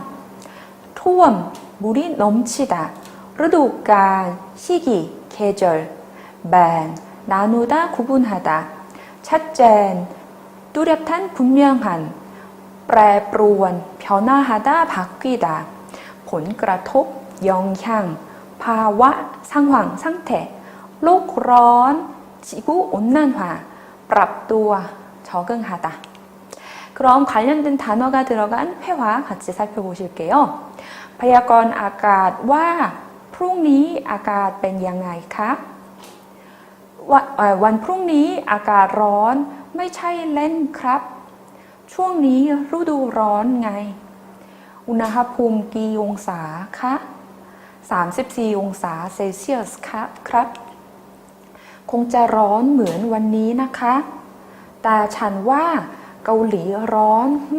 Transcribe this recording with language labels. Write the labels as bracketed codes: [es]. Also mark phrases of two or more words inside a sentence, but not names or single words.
[ko] 토엄 물이 넘치다. 르두간 시기 계절. 반 나누다 구분하다. 찻젠 뚜렷한 분명한. แปรปรวน 변화하다, 바뀌다. ผลกระทบ 영향, ภาวะ 상황, 상태. โลกร้อน 지구 온난화, ปรับตัว 적응하다. 그럼 관련된 단어가 들어간 회화 같이 살펴보실게요. [th] พยากรณ์อากาศว่าพรุ่งนี้อากาศเป็นยังไงคะวันพรุ่งนี้อากาศร้อนไม่ใช่เล่นครับช่วงนี้ฤดูร้อนไงอุณหภูมิกี่องศาคะ34องศาเซลเซียสครับคงจะร้อนเหมือนวันนี้นะคะแต่ฉันว่าเกาหลีร้อนไม่